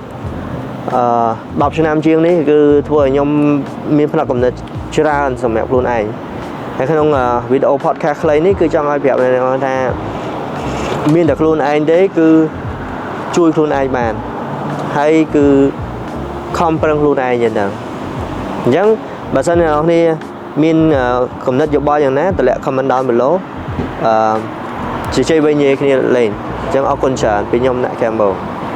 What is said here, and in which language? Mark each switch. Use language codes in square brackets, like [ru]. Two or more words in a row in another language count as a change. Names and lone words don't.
[km] 10 ឆ្នាំជាងនេះគឺធ្វើឲ្យខ្ញុំមានផ្នត់កំណត់ច្រើនសម្រាប់ខ្លួនឯងហើយក្នុងវីដេអូ podcast ខ្លីនេះគឺចង់ឲ្យប្រាប់អ្នកនរថាមានតែខ្លួនឯងទេគឺជួយខ្លួនឯងបានហើយគឺខំប្រឹងខ្លួនឯងយ៉ាងហ្នឹងអញ្ចឹងបើសិនអ្នកនរគ្នាមានគំនិតយោបល់យ៉ាងណាតម្លាក់ [en] comment down below [km] ជជែកវិញគ្នាលេងអញ្ចឹងអរគុណច្រើនពីខ្ញុំអ្នក Campbell